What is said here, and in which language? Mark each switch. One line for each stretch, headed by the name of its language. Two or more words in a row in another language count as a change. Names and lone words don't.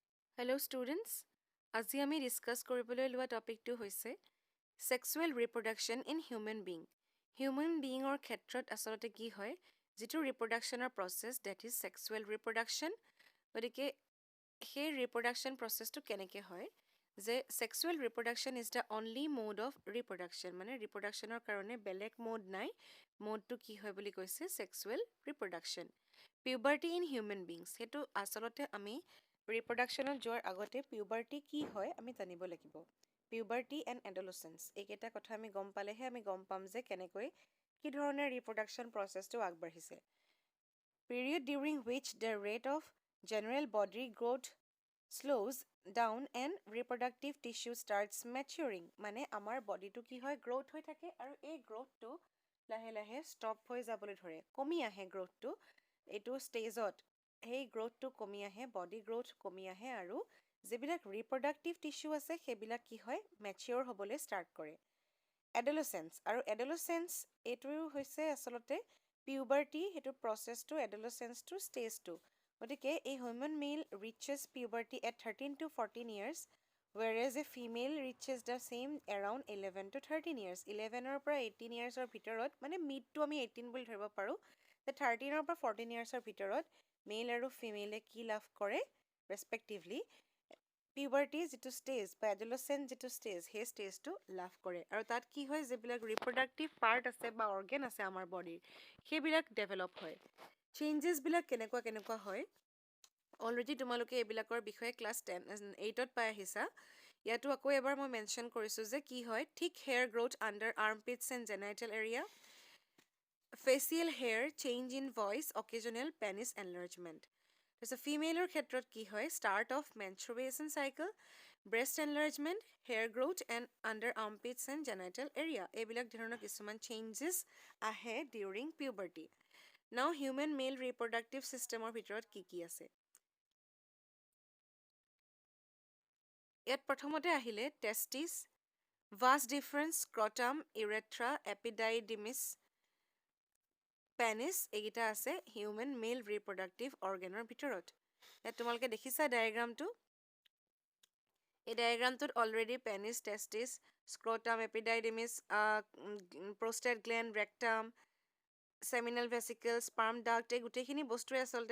English: Hello students,
Assamese: আজি আমি ডিসকাস কৰিবলৈ লোৱা টপিকটো হৈছে
English: sexual reproduction in human being. Human beingৰ
Assamese: ক্ষেত্ৰত আচলতে কি হয় যিটো
English: reproductionৰ process that is sexual reproduction.
Assamese: গতিকে সেই
English: reproduction processটো
Assamese: কেনেকৈ হয় যে
English: sexual reproduction is the only mode of reproduction
Assamese: মানে reproductionৰ কাৰণে বেলেগ mode নাই. modeটো কি হয় বুলি কৈছে
English: sexual reproduction. Puberty in human beings
Assamese: সেইটো আচলতে আমি reproductionত যোৱাৰ আগতে puberty কি হয় আমি জানিব লাগিব.
English: Puberty and adolescence
Assamese: এইকেইটা কথা আমি গম পালেহে আমি গম পাম যে কেনেকৈ কি ধৰণে
English: reproduction processটো
Assamese: আগবাঢ়িছে.
English: Period during which the rate of general body growth slows down and reproductive tissue starts maturing
Assamese: মানে আমাৰ বডিটো কি হয় গ্ৰোথ হৈ থাকে আৰু এই গ্ৰোথটো লাহে লাহে ষ্টপ হৈ যাবলৈ ধৰে কমি আহে গ্ৰোথটো এইটো ষ্টেজত সেই গ্ৰোথটো কমি আহে
English: body growth
Assamese: কমি আহে আৰু যিবিলাক
English: reproductive tissue
Assamese: আছে সেইবিলাক কি হয় মেচিয়ৰ হ'বলৈ ষ্টাৰ্ট কৰে এডলসেন্স আৰু এডলসেন্স এইটো হৈছে আচলতে পিউবাৰ্টি সেইটো প্ৰচেছটো এডলসেন্সটো ষ্টেজটো গতিকে এই
English: human male reaches puberty at 13 to 14 years whereas a female reaches the same around 11 to 13 years
Assamese: 11 পৰা 18 yearsৰ ভিতৰত মানে মিডটো আমি 18 বুলি ধৰিব পাৰো 13 পৰা 14 yearsৰ ভিতৰত মেল আৰু ফিমেলে কি লাভ কৰে ৰেসপেক্টিভলি পিউবাৰ্টি যিটো ষ্টেজ বা এডলসেন্স যিটো ষ্টেজ সেই ষ্টেজটো লাভ কৰে আৰু তাত কি হয় যিবিলাক
English: reproductive part
Assamese: আছে বা অৰ্গেন আছে আমাৰ বডিৰ সেইবিলাক ডেভেলপ হয় চেঞ্জেছবিলাক কেনেকুৱা হয় অলৰেডি তোমালোকে এইবিলাকৰ বিষয়ে ক্লাছ 8ত পাই আহিছা ইয়াতো আকৌ এবাৰ মই মেনশ্যন কৰিছোঁ যে কি হয়
English: thick hair growth under armpits and genital area facial hair change in voice occasional penis enlargement
Assamese: তাৰপিছত ফিমেলৰ ক্ষেত্ৰত কি
English: হয় start of menstruation cycle breast enlargement hair growth and under armpits and genital area
Assamese: এইবিলাক ধৰণৰ কিছুমান
English: changes আহে during puberty now human male reproductive systemৰ
Assamese: ভিতৰত কি আছে ইয়াত প্ৰথমতে আহিলে
English: testis vas deferens scrotum urethra epididymis
Assamese: পেনিছ এইকেইটা আছে
English: human male reproductive organ
Assamese: ভিতৰত ইয়াত তোমালোকে দেখিছা ডায়াগ্ৰামটো এই ডায়াগ্ৰামটোত অলৰেডি
English: penis testis scrotum epididymis prostate gland rectum seminal vesicle sperm duct
Assamese: এই গোটেইখিনি বস্তুৱে আচলতে